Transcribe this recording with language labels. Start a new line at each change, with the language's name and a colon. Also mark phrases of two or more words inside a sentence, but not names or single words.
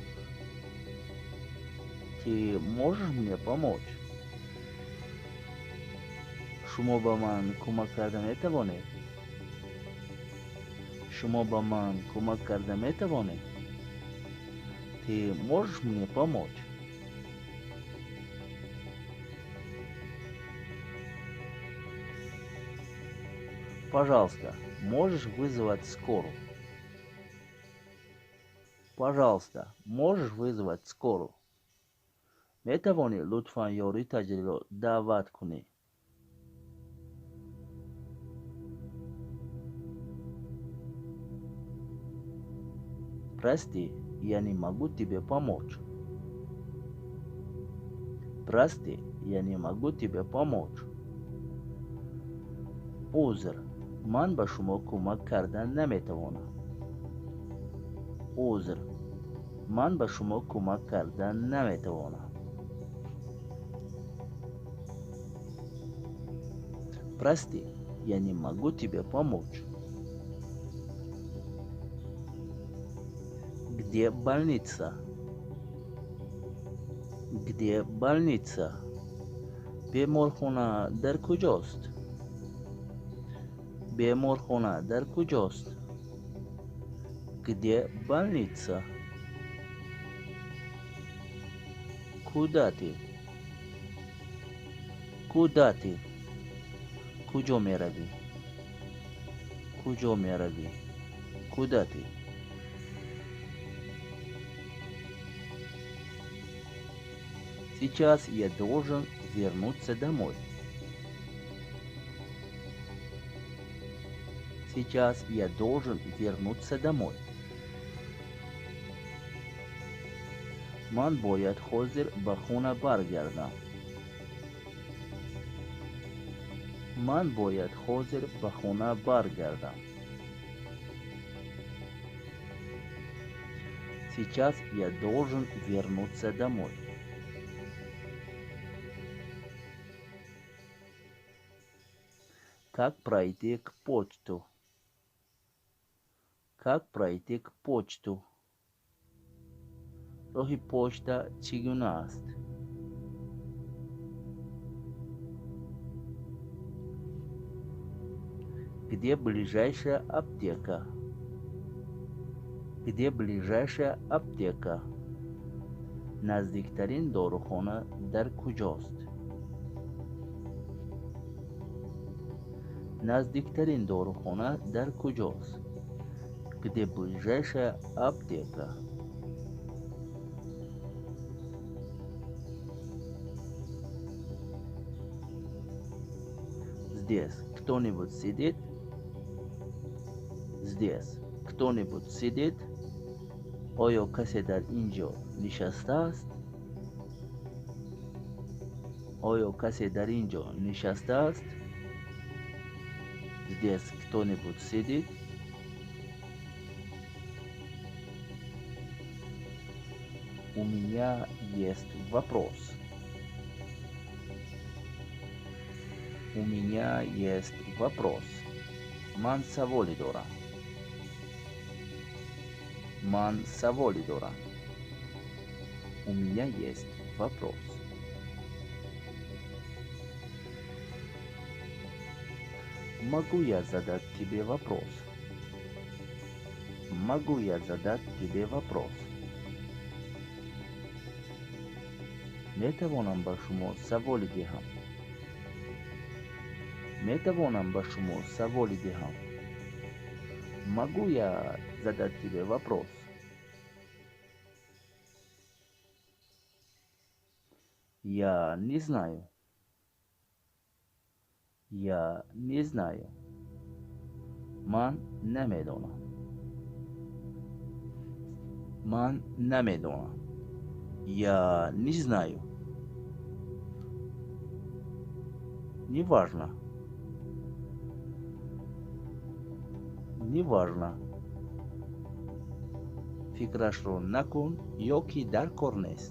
Russian: Ты можешь мне помочь?
Tajik: шумо ба ман кӯмак карда метавонед? Шумо ба ман кӯмак карда метавонед?
Russian: Ты можешь мне помочь? Пожалуйста, можешь вызвать скорую? Пожалуйста, можешь вызвать скорую?
Tajik: метавонӣ лутфан ёрии таҷриро даъват кунӣ?
Russian: Прости, я не могу тебе помочь. Прости, я не могу тебе помочь.
Tajik: Узр, ман ба шумо кӯмак карда наметавонам. Узр, ман ба шумо кӯмак карда наметавонам.
Russian: Прости, я не могу тебе помочь. Где больница? Где больница?
Tajik: Беморхона дар куҷост? Беморхона дар куҷост?
Russian: Где больница? Куда ты? Куда ты?
Tajik: Куҷо меравӣ? Куҷо меравӣ?
Russian: Куда ты? Сейчас я должен вернуться домой. Сейчас я должен вернуться домой.
Tajik: Ман бояд ҳозир ба хона баргардам. Ман бояд ҳозир ба хона баргардам.
Russian: Сейчас я должен вернуться домой. Как пройти к почту? Как пройти к почту?
Tajik: Роҳи почта чӣ гуна аст?
Russian: Где ближайшая аптека? Где ближайшая аптека?
Tajik: Наздиктарин дорухона дар куҷост? Наздиктарин дорухона дар куҷост?
Russian: Где ближайшая аптека? Здесь кто-нибудь сидит? Здесь кто-нибудь сидит?
Tajik: Оё касе дар инҷо нишастааст? Оё касе дар инҷо нишастааст?
Russian: Здесь кто-нибудь сидит? У меня есть вопрос. У меня есть вопрос.
Tajik: Ман саволи дорам. Ман саволи дорам.
Russian: У меня есть вопрос. Могу я задать тебе вопрос? Могу я задать тебе вопрос?
Tajik: метавонам ба шумо саволи диҳам. метавонам ба шумо саволи диҳам.
Russian: Могу я задать тебе вопрос? Я не знаю. Я не знаю.
Tajik: Ман намедонам. Ман намедонам.
Russian: Я не знаю. Неважно. Неважно.
Tajik: Фикрашро накун, ёки дар кор нест.